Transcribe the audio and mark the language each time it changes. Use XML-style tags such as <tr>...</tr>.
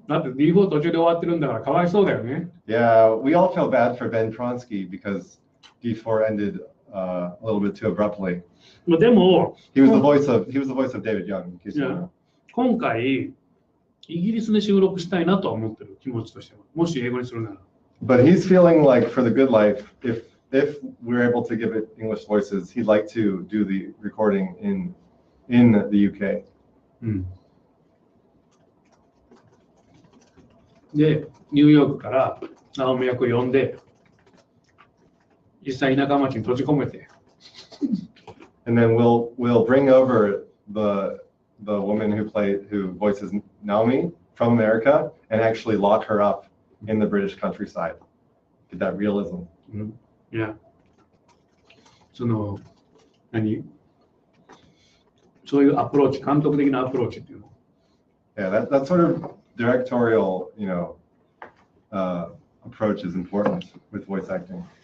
<ja>だって D4 途中で終わってるんだからかわいそうだよね。</ja> <en>Yeah, we all feel bad for Ben Pronsky because D4 ended a little bit too abruptly.</en> <ja>でも、</ja> <en>He was the voice of David Young. In case you don't know.</en> <ja>今回イギリスで収録したいなとは思ってる気持ちとしては。もし英語にするなら。</ja> <en>But he's feeling like for The Good Life, if we're able to give it English voices, he'd like to do the recording in the UK.</en> <ja>で、ニューヨークからナオミ役を呼んで、実際田舎町に閉じ込めて。</ja> <en>And then we'll bring over the woman who voices Naomi from America and actually lock her up in the British countryside. Get that realism. Yeah.</en> <ja>そういうアプローチ、監督的なアプローチっていうの。</ja> <en>Yeah, that sort of directorial, approach is important with voice acting.</en>